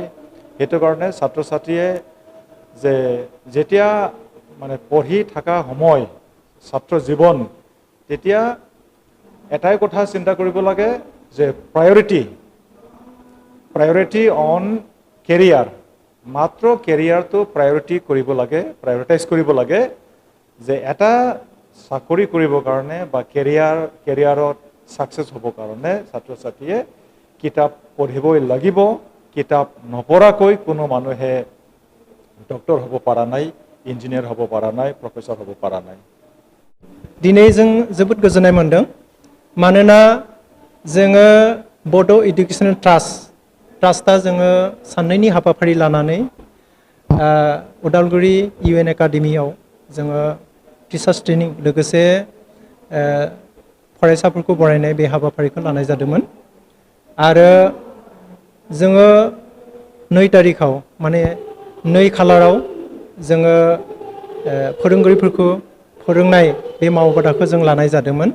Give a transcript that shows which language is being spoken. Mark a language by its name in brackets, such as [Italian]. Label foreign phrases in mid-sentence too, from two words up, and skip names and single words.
[Assamese] সেইটো কাৰণে ছাত্ৰ ছাত্ৰীয়ে যে যেতিয়া মানে পঢ়ি থকা সময় ছাত্ৰ জীৱন তেতিয়া এটাই কথা চিন্তা কৰিব লাগে যে [English] priority on career [Assamese] মাত্ৰ কেৰিয়াৰটো প্ৰায়ৰিটি কৰিব লাগে প্ৰায়ৰিটাইজ কৰিব লাগে যে এটা চাকৰি কৰিবৰ কাৰণে বা কেৰিয়াৰত ছাকচেছ হ'বৰ কাৰণে ছাত্ৰ ছাত্ৰীয়ে কিতাপ পঢ়িবই লাগিব। কিতাপ নপঢ়াকৈ কোনো মানুহে ডক্টৰ হ'ব পৰা নাই ইঞ্জিনিয়াৰ হ'ব পৰা নাই প্ৰফেচৰ হ'ব পৰা নাই। [Bodo] दिनै जों जोबोद गोजोननाय मोनदों मानोना जोङो बड' एडुकेशनेल ट्रास्टआ जोङो साननैनि हाबाफारि लानानै उदालगुरि UN एकाडेमियाव जोङो [English] teachers training [Bodo] लोगोसे फरायसाफोरखौ बरायनाय बे हाबाफारिखौ लानाय जादोंमोन आरो जोङो 2 तारिखाव माने 2 खालाराव जोङो फोरोंगिरिफोरखौ फोरोंनाय बे मावबादाखौ जों लानाय जादोंमोन।